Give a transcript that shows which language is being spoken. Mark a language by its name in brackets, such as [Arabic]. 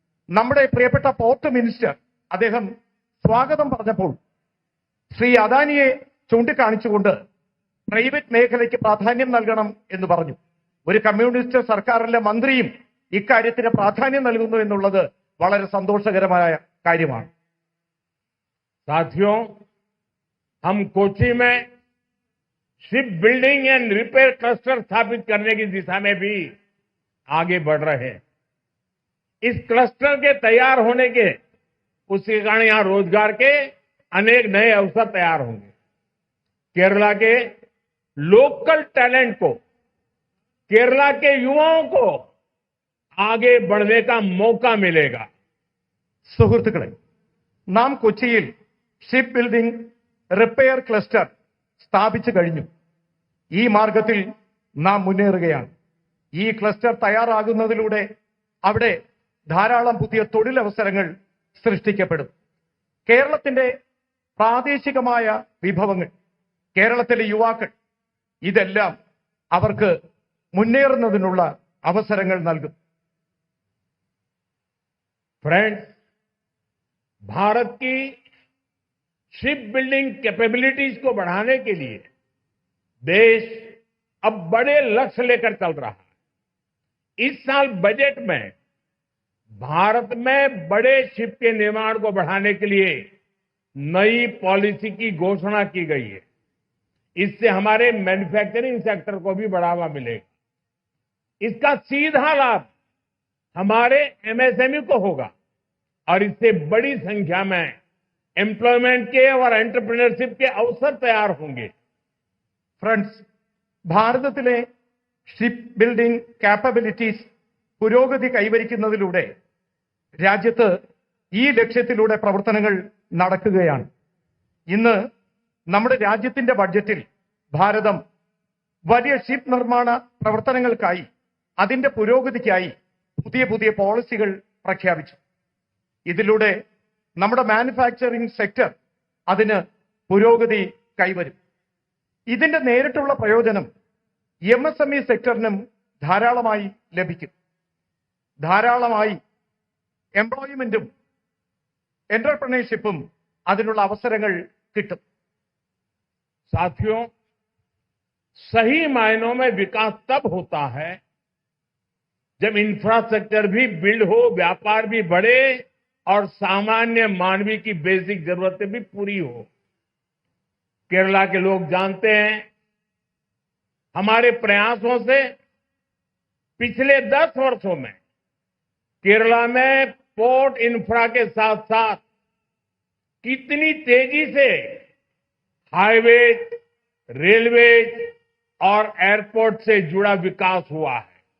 [Malayalam] നമ്മുടെ പ്രിയപ്പെട്ട port minister അദ്ദേഹം സ്വാഗതം പറഞ്ഞപ്പോൾ ശ്രീ അദാനിയെ ചൂണ്ടിക്കാണിച്ചുകൊണ്ട് പ്രൈവറ്റ് മേഖലയ്ക്ക് പ്രാധാന്യം നൽകണം എന്ന് പറഞ്ഞു. ഒരു കമ്മ്യൂണിസ്റ്റ് സർക്കാരിലെ മന്ത്രിയും ഇക്കാര്യത്തിന് പ്രാധാന്യം നൽകുന്നു എന്നുള്ളത് വളരെ സന്തോഷകരമായ കാര്യമാണ്. [Hindi] साथियों, हम कोच्चि में ship building and repair cluster स्थापित करने की दिशा में भी आगे बढ़ रहे हैं. इस क्लस्टर के तैयार होने के उसके कारण यहां रोजगार के अनेक नए अवसर तैयार होंगे. केरला के लोकल टैलेंट को, केरला के युवाओं को आगे बढ़ने का मौका मिलेगा. [Malayalam] സുഹൃത്തുക്കളെ, നാം കൊച്ചിയിൽ ഷിപ്പ് ബിൽഡിംഗ് റിപ്പയർ ക്ലസ്റ്റർ സ്ഥാപിച്ചു കഴിഞ്ഞു. ഈ മാർഗത്തിൽ നാം മുന്നേറുകയാണ്. ഈ ക്ലസ്റ്റർ തയ്യാറാകുന്നതിലൂടെ അവിടെ ധാരാളം പുതിയ തൊഴിലവസരങ്ങൾ സൃഷ്ടിക്കപ്പെടും. കേരളത്തിന്റെ പ്രാദേശികമായ വിഭവങ്ങൾ, കേരളത്തിലെ യുവാക്കൾ, ഇതെല്ലാം അവർക്ക് മുന്നേറുന്നതിനുള്ള അവസരങ്ങൾ നൽകും. [Hindi] फ्रेंड्स, भारत की शिप बिल्डिंग कैपेबिलिटीज को बढ़ाने के लिए देश अब बड़े लक्ष्य लेकर चल रहा है. इस साल बजट में भारत में बड़े शिप के निर्माण को बढ़ाने के लिए नई पॉलिसी की घोषणा की गई है. इससे हमारे मैन्युफैक्चरिंग सेक्टर को भी बढ़ावा मिलेगा. इसका सीधा लाभ हमारे एमएसएमई को होगा और इससे बड़ी संख्या में एम्प्लॉयमेंट के और एंटरप्रेन्योरशिप के अवसर तैयार होंगे। [Malayalam] ഫ്രണ്ട്സ്, ഭാരതത്തിലെ ഷിപ്പ് ബിൽഡിംഗ് കാപ്പബിലിറ്റീസ് പുരോഗതി കൈവരിക്കുന്നതിലൂടെ രാജ്യത്ത് ഈ ലക്ഷ്യത്തിലൂടെ പ്രവർത്തനങ്ങൾ നടക്കുകയാണ്. ഇന്ന് നമ്മുടെ രാജ്യത്തിന്റെ ബഡ്ജറ്റിൽ ഭാരതം വലിയ ഷിപ്പ് നിർമ്മാണ പ്രവർത്തനങ്ങൾക്കായി അതിന്റെ പുരോഗതിക്കായി പുതിയ പുതിയ പോളിസികൾ പ്രഖ്യാപിച്ചു. ഇതിലൂടെ നമ്മുടെ മാനുഫാക്ചറിംഗ് സെക്ടർ അതിന് പുരോഗതി കൈവരും. ഇതിന്റെ നേരിട്ടുള്ള പ്രയോജനം MSME സെക്ടറിനും ധാരാളമായി ലഭിക്കും. ധാരാളമായി എംപ്ലോയ്മെന്റും എന്റർപ്രണർഷിപ്പും അതിനുള്ള അവസരങ്ങൾ കിട്ടും. [Hindi] साथियों, सही मायनों में विकास तब होता है जब इंफ्रास्ट्रक्चर भी बिल्ड हो, व्यापार भी बढ़े और सामान्य मानवीय की बेसिक जरूरतें भी पूरी हो। केरला के लोग जानते हैं, हमारे प्रयासों से पिछले 10 वर्षों में केरला में पोर्ट इंफ्रा के साथ साथ कितनी तेजी से हाईवे, रेलवे और एयरपोर्ट से जुड़ा विकास हुआ है।